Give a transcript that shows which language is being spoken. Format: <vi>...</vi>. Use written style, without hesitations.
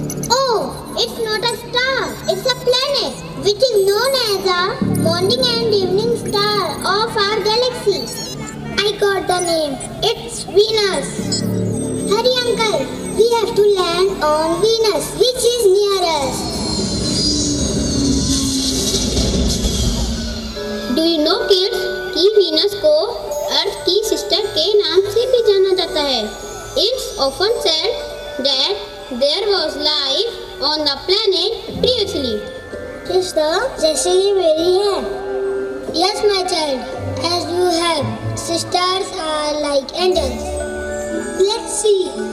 <en>Oh, it's not a star. It's a planet, which is known as a morning and evening star of our galaxy. I got the name. It's Venus. Hurry, uncle. We have to land on Venus, which is near us. Do you know kids</en> <hi>कि Venus को अर्थ की sister के नाम से भी जाना जाता है.</hi> <en>It's often said that there was life on the planet previously.</en> <hi>Sister, जैसे ये मेरी है.</hi> <en>Yes, my child. As you have, sisters are like angels. Let's see.</en>